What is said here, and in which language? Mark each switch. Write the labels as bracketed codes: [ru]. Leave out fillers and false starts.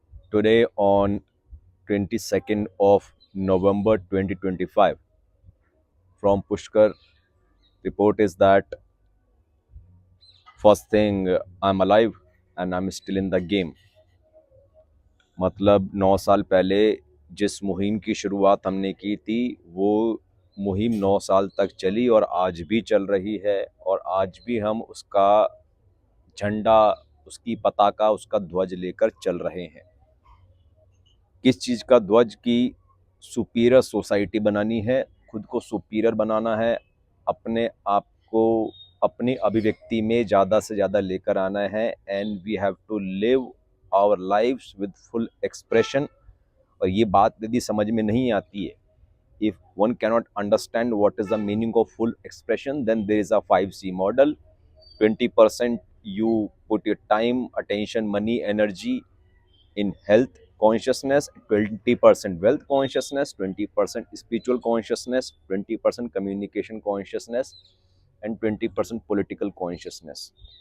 [en] Today on 22nd of November 2025 from Pushkar, report is that first thing, I'm alive and I'm still in the game. [hi] मतलब 9 साल पहले जिस मुहिम की शुरुआत हमने की थी वो मुहिम 9 साल तक चली और आज भी चल रही है और आज भी हम उसका झंडा, उसकी पताका, उसका ध्वज लेकर चल रहे हैं। किस चीज़ का ध्वज? की सुपीरियर सोसाइटी बनानी है, खुद को सुपीरियर बनाना है, अपने आप को अपनी अभिव्यक्ति में ज़्यादा से ज़्यादा लेकर आना है [en] And we have to live our lives with full expression. [hi] और ये बात यदि समझ में नहीं आती है, [en] if one cannot understand what is the meaning of full expression, then there is a 5C model. 20% you put your time, attention, money, energy in health consciousness, 20% wealth consciousness, 20% spiritual consciousness, 20% communication consciousness, and 20% political consciousness.